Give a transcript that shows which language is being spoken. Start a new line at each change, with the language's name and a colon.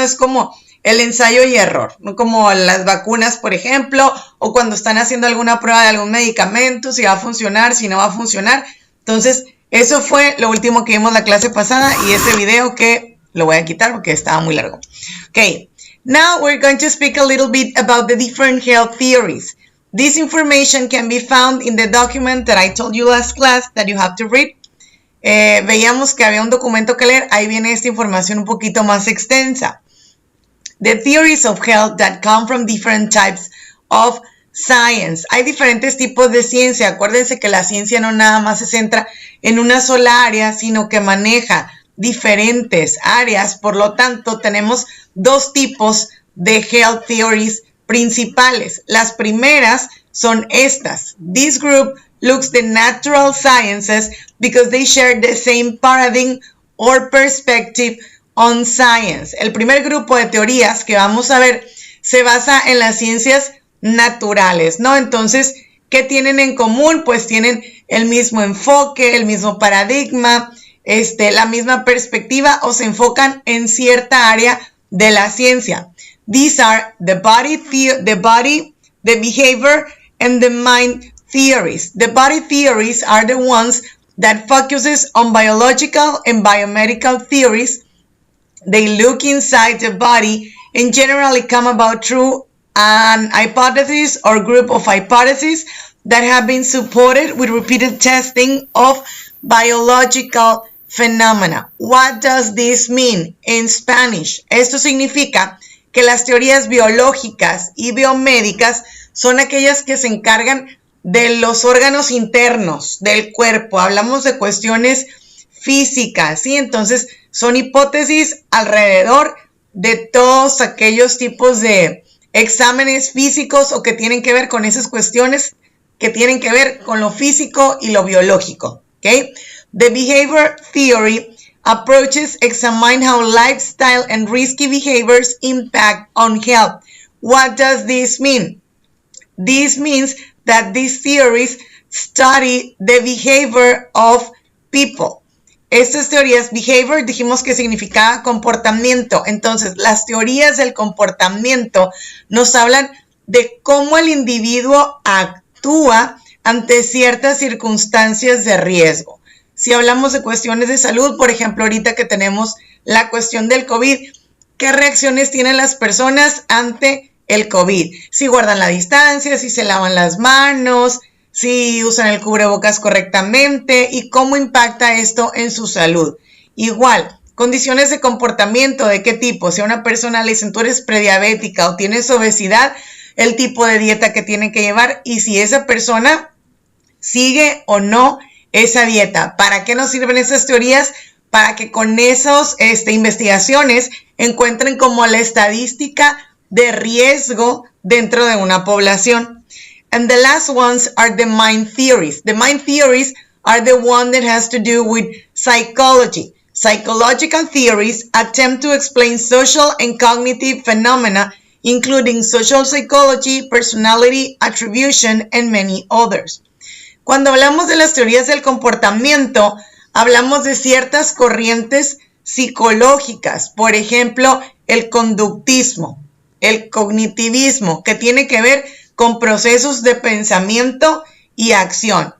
Spanish: Es como el ensayo y error, ¿no? Como las vacunas, por ejemplo, o cuando están haciendo alguna prueba de algún medicamento, si va a funcionar, si no va a funcionar. Entonces, eso fue lo último que vimos la clase pasada y ese video que lo voy a quitar porque estaba muy largo.
English: Okay, now we're going to speak a little bit about the different health theories. This information can be found in the document that I told you last class that you have to read.
Spanish: Veíamos que había un documento que leer, ahí viene esta información un poquito más extensa.
English: The theories of health that come from different types of science.
Spanish: Hay diferentes tipos de ciencia. Acuérdense que la ciencia no nada más se centra en una sola área, sino que maneja diferentes áreas. Por lo tanto, tenemos dos tipos de
English: health theories
Spanish: principales. Las primeras son estas.
English: This group looks the natural sciences because they share the same paradigm or perspective on science.
Spanish: El primer grupo de teorías que vamos a ver se basa en las ciencias naturales, ¿no? Entonces, ¿qué tienen en común? Pues tienen el mismo enfoque, el mismo paradigma, la misma perspectiva o se enfocan en cierta área de la ciencia.
English: These are the body, the behavior, and the mind theories. The body theories are the ones that focuses on biological and biomedical theories. They look inside the body and generally come about through an hypothesis or group of hypotheses that have been supported with repeated testing of biological phenomena. What does this mean in Spanish?
Spanish: Esto significa que las teorías biológicas y biomédicas son aquellas que se encargan de los órganos internos del cuerpo. Hablamos de cuestiones físicas, ¿sí? Entonces, son hipótesis alrededor de todos aquellos tipos de exámenes físicos o que tienen que ver con esas cuestiones que tienen que ver con lo físico y lo biológico, ¿ok?
English: The behavior theory approaches examine how lifestyle and risky behaviors impact on health. What does this mean? This means that these theories study the behavior of people.
Spanish: Estas teorías, behavior, dijimos que significaba comportamiento. Entonces, las teorías del comportamiento nos hablan de cómo el individuo actúa ante ciertas circunstancias de riesgo. Si hablamos de cuestiones de salud, por ejemplo, ahorita que tenemos la cuestión del COVID, ¿qué reacciones tienen las personas ante el COVID? Si guardan la distancia, si se lavan las manos, si usan el cubrebocas correctamente y cómo impacta esto en su salud. Igual, condiciones de comportamiento, ¿de qué tipo? Si a una persona le dicen tú eres prediabética o tienes obesidad, el tipo de dieta que tiene que llevar y si esa persona sigue o no esa dieta. ¿Para qué nos sirven esas teorías? Para que con esas investigaciones encuentren como la estadística de riesgo dentro de una población.
English: And the last ones are the mind theories. The mind theories are the one that has to do with psychology. Psychological theories attempt to explain social and cognitive phenomena, including social psychology, personality attribution, and many others.
Spanish: Cuando hablamos de las teorías del comportamiento, hablamos de ciertas corrientes psicológicas. Por ejemplo, el conductismo, el cognitivismo, que tiene que ver con procesos de pensamiento y acción.